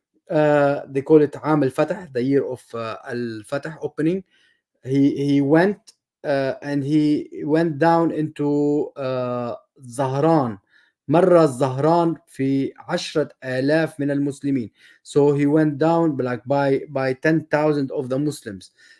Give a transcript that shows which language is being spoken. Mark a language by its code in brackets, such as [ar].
[en] They call it [ar] عام الفتح, [en] the year of al-Fatah opening. He went and he went down into Zahran. [ar] مر الزهران في 10,000 من المسلمين. [en] So he went down like by 10,000 of the Muslims.